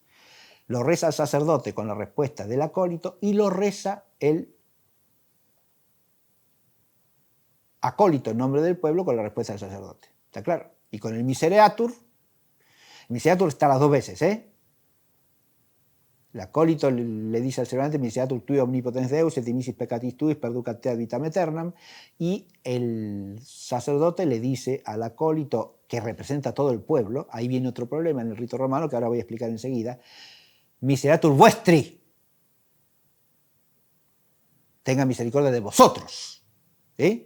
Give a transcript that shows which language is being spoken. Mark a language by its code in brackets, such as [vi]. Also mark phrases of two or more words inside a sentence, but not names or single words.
[es] Lo reza el sacerdote con la respuesta del acólito y lo reza el acólito en nombre del pueblo con la respuesta del sacerdote. ¿Está claro? Y con el Misereatur está las 2 veces, ¿eh? El acólito le dice al celebrante, [la] Misereatur tui omnipotens Deus, et dimissis peccatis tuis, perducat te ad vitam aeternam, [es] y el sacerdote le dice al acólito, que representa a todo el pueblo, ahí viene otro problema en el rito romano, que ahora voy a explicar enseguida, [la] Misereatur vuestri, [es] tenga misericordia de vosotros, ¿sí?